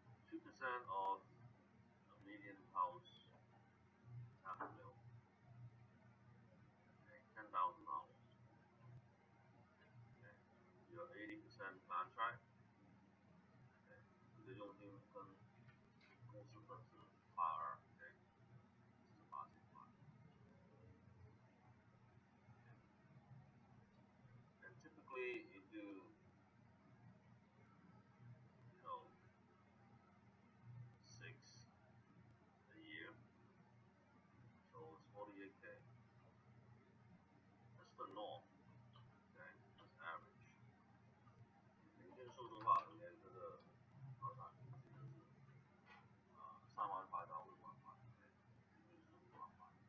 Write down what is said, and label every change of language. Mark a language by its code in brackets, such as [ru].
[en] 2% of a median house, half a mil, okay, $10,000. Okay, your 80% contract, okay, [zh] 你的佣金跟公司分是82, okay, 是8000块。 [en] And typically you do, you know, 6 a year, so it's 48K. That's the norm, okay, that's average. [zh] 平均数的话，连这个房产平均是3万块到5万块，平均是5万块。